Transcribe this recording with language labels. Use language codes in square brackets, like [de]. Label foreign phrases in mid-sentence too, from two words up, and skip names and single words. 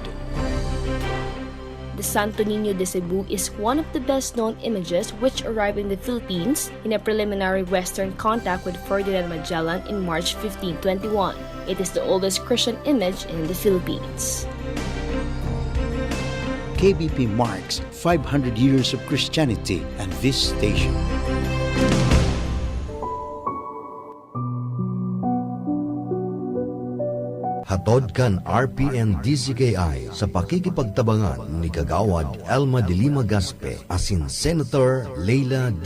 [en] The Santo Niño de Cebu is one of the best-known images which arrived in the Philippines in a preliminary Western contact with Ferdinand Magellan in March 1521. It is the oldest Christian image in the Philippines. KBP marks 500 years of Christianity and this station. [bik] Hatod kan RPN-DZKI sa pakikipagtabangan ni Kagawad Elma de Lima Gaspe asin Senator Leila de